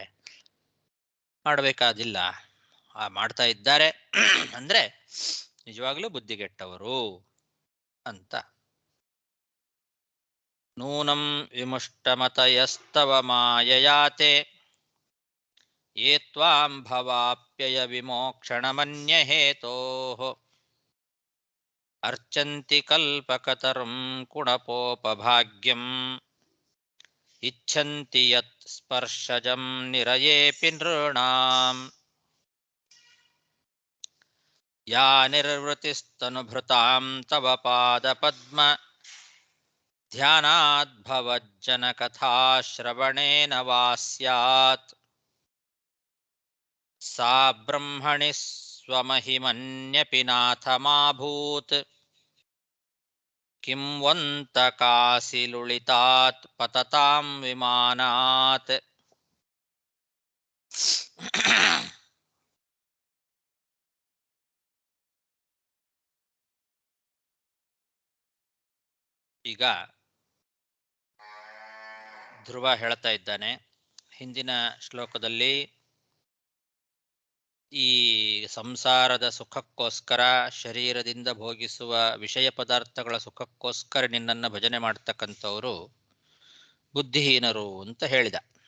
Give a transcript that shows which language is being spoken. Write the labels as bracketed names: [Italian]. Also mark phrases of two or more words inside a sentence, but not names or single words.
[Kannada] ಮಾಡಬೇಕಾದಿಲ್ಲ. ಮಾಡ್ತಾ ಇದ್ದಾರೆ ಅಂದ್ರೆ ನಿಜವಾಗ್ಲೂ ಬುದ್ಧಿಗೆಟ್ಟವರು ಅಂತ. [Sanskrit] ನೂನಂ ವಿಮುಷ್ಟಮತಯಸ್ತವ ಮಾಯಯಾತೆ ಯೇ ತ್ವಾಂ ಭವಾಪ್ಯಯ ವಿಮೋಕ್ಷಣಮನ್ಯಹೇತೋಃ ಅರ್ಚಂತಿ ಕಲ್ಪಕತರುಂ ಕುಣಪೋಪಭಾಗ್ಯಂ ಇಚ್ಛಂತಿ ಯತ್ ಸ್ಪರ್ಶಜಂ ನಿರಯೇಪಿ ನೃಣಾಂ ಯಾ ನಿರ್ವೃತಿಸ್ತನುಭೃತಾಂ ತವ ಪಾದಪದ್ಮ ಧ್ಯಾನಾದ್ಭವಜ್ಜನಕಥಾಶ್ರವಣೇನ ವಾ ಸ್ಯಾತ್ ಸಾ ಬ್ರಹ್ಮಣಿ ಸ್ವಮಹಿಮನ್ಯಪಿ ನಾಥಮಾಭೂತ್ ಕಿಂ ವಂತಕಾಸಿ ಲುಳಿತಾತ್ ಪತತಾಂ ವಿಮಾನಾತ್. [Kannada] ಈಗ ಧ್ರುವ ಹೇಳ್ತಾ ಇದ್ದಾನೆ, ಹಿಂದಿನ ಶ್ಲೋಕದಲ್ಲಿ ಈ ಸಂಸಾರದ ಸುಖಕ್ಕೋಸ್ಕರ, ಶರೀರದಿಂದ ಭೋಗಿಸುವ ವಿಷಯ ಪದಾರ್ಥಗಳ ಸುಖಕ್ಕೋಸ್ಕರ ನಿನ್ನನ್ನು ಭಜನೆ ಮಾಡ್ತಕ್ಕಂಥವರು ಬುದ್ಧಿಹೀನರು ಅಂತ ಹೇಳಿದ.